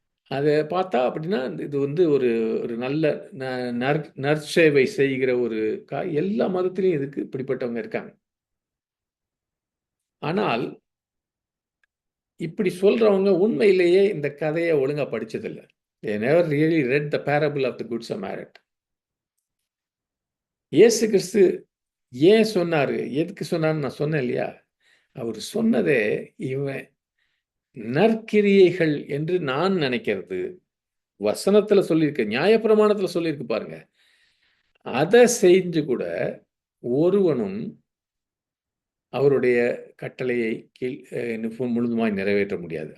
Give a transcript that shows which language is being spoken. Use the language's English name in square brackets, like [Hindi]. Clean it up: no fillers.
[Tamil] அதை பார்த்தா அப்படின்னா இது ஒரு நல்ல நற்சேவை செய்கிற ஒரு எல்லா மதத்திலையும் இதுக்கு இப்படிப்பட்டவங்க இருக்காங்க. ஆனால் இப்படி சொல்றவங்க உண்மையிலேயே இந்த கதையை ஒழுங்கா படிச்சதில்லை. [English] They never really read the parable of the Good Samaritan. [Tamil] இயேசு கிறிஸ்து ஏன் சொன்னாரு, எதுக்கு சொன்னான்னு நான் சொன்னேன் இல்லையா? அவர் சொன்னதே இவன் நற்கிரியைகள் என்று நான் நினைக்கிறது வசனத்துல சொல்லியிருக்கு, நியாயப்பிரமாணத்துல சொல்லியிருக்கு பாருங்க. அதை செஞ்சு கூட ஒருவனும் அவருடைய கட்டளையை முழுதுமாய் நிறைவேற்ற முடியாது.